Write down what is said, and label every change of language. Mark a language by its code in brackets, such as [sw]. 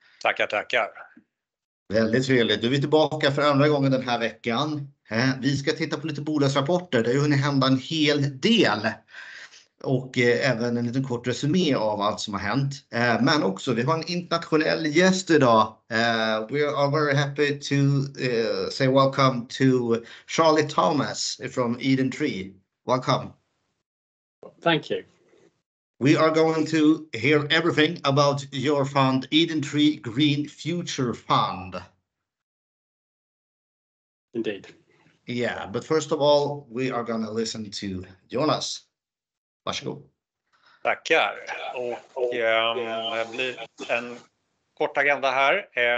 [sv] Tackar. Väldigt trevligt. Du är tillbaka för andra gången den här veckan. Vi ska titta på lite bolagsrapporter. Det har ju hunnit hända en hel del. Och även en liten kort resumé av allt som har hänt. Men också, vi har en internationell gäst idag. [en] We are very happy to say welcome to Charlie Thomas from Edentree. Welcome. Thank you. We are going to hear everything about your fund, Edentree Green Future Fund. Indeed. Yeah, but first of all, we are going to listen to Jonas. [sv] Varsågod. Tackar. Och det blir en kort agenda här.